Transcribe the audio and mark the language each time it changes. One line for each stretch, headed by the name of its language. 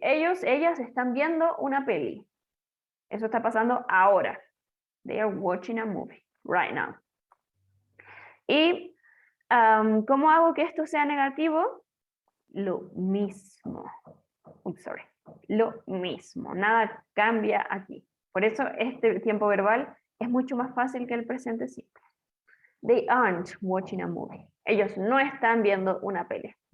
Spanish: Ellas están viendo una peli. Eso está pasando ahora.
English: They are watching a movie right now.
Spanish: Y ¿cómo hago que esto sea negativo? Lo mismo. Lo mismo. Nada cambia aquí. Por eso este tiempo verbal es mucho más fácil que el presente simple.
English: They aren't watching a movie.
Spanish: Ellos no están viendo una peli.